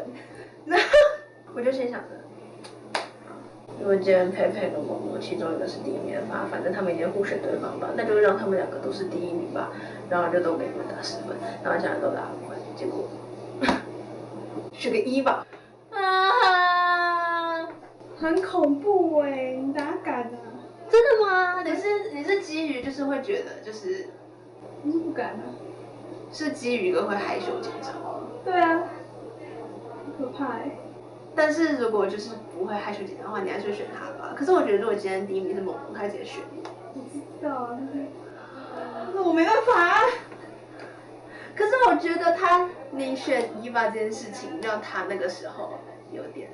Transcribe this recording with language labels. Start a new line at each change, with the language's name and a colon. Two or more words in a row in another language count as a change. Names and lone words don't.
Chinese: 然後我就心想着，如果今天佩佩跟萌萌其中一個是第1名吧，反正他們一定互選對方吧，那就讓他們2個都是第1名吧，然後就都給你們打10分，然後其他人都打5分，結果是個1吧。很恐怖哎，你哪敢啊？真的嗎？你是基於就是會覺得就是，你是不敢啊？是基於一個會害羞緊張。對啊，很可怕哎。但是如果就是不會害羞緊張的話，你還是會選他吧。可是我覺得如果今天第1名是萌萌，他直接選你。我知道啊，但是我沒辦法啊。可是我覺得你選伊娃這件事情，讓他那個時候有點，